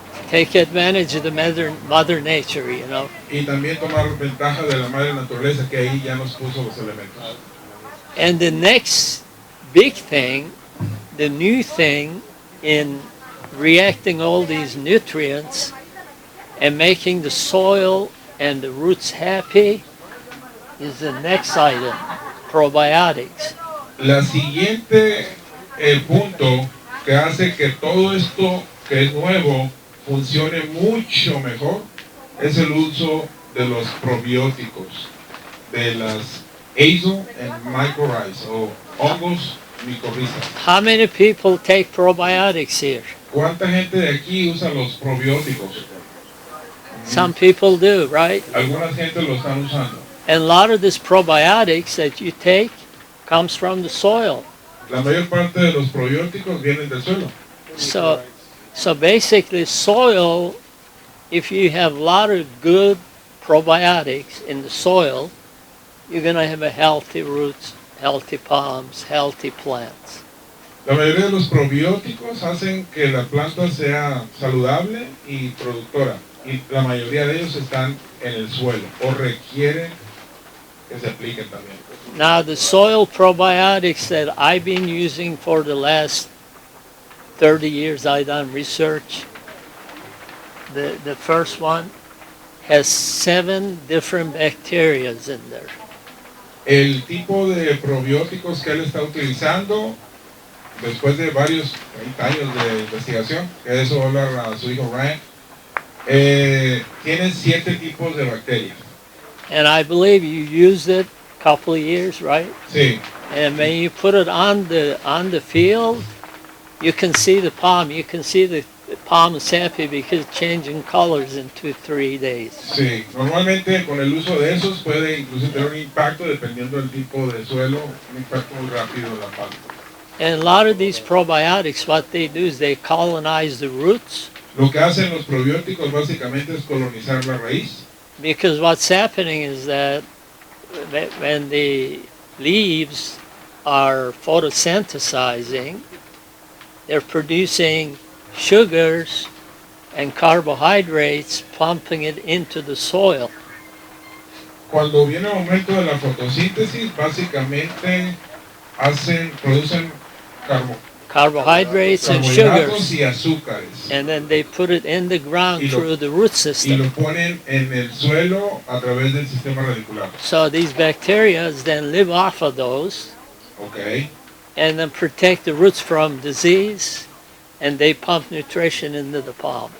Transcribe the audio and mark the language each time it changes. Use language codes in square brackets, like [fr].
[en] Take advantage of the mother nature, you know. [es] Y también tomar ventaja de la madre naturaleza que ahí ya nos puso los elementos. [en] And the next big thing, the new thing in reacting all these nutrients and making the soil and the roots happy is the next item, probiotics. [es] La siguiente punto que hace que todo esto que es nuevo funcione mucho mejor es el uso de los probióticos, de las azo and mycorrhizae, o hongos micorrizas. [en] How many people take probiotics here? [es] ¿Cuánta gente de aquí usa los probióticos? [en] Some people do, right? [es] Alguna gente lo están usando. [en] And a lot of this probiotics that you take comes from the soil. [es] La mayor parte de los probióticos vienen del suelo. [en] So basically soil, if you have a lot of good probiotics in the soil, you're going to have a healthy roots, healthy palms, healthy plants. [es] La mayoría de los probióticos hacen que la planta sea saludable y productora. Y la mayoría de ellos están en el suelo o requieren que se apliquen también. [en] Now the soil probiotics that I've been using for the last 30 years, I've done research. The first one has 7 different bacteria in there. [es] El tipo de probióticos que él está utilizando, después de varios 30 años de investigación, que de eso habla a su hijo Ryan, tienen 7 tipos de bacterias. [en] And I believe you used it a couple of years, right? [es] Sí. [en] And when you put it on the field, you can see the palm. You can see the palm is happy because it's changing colors in 2-3 days. [es] Sí, normalmente con el uso de esos puede incluso tener un impacto dependiendo del tipo de suelo, un impacto muy rápido en la palma. [en] And a lot of these probiotics, what they do is they colonize the roots. [es] Lo que hacen los probióticos básicamente es colonizar la raíz. [en] Because what's happening is that when the leaves are photosynthesizing, they're producing sugars and carbohydrates, pumping it into the soil. [es] Cuando viene el momento de la fotosíntesis, básicamente producen [en] carbohydrates and [es] carbohidratos [en] sugars, [es] y azúcares. [en] and then they put it in the ground through the root [es] Y [en] system. [es] lo ponen en el suelo a través del sistema radicular. [en] So these bacteria then live off of those Okay. and then protect the roots from disease, and they pump nutrition into the palm.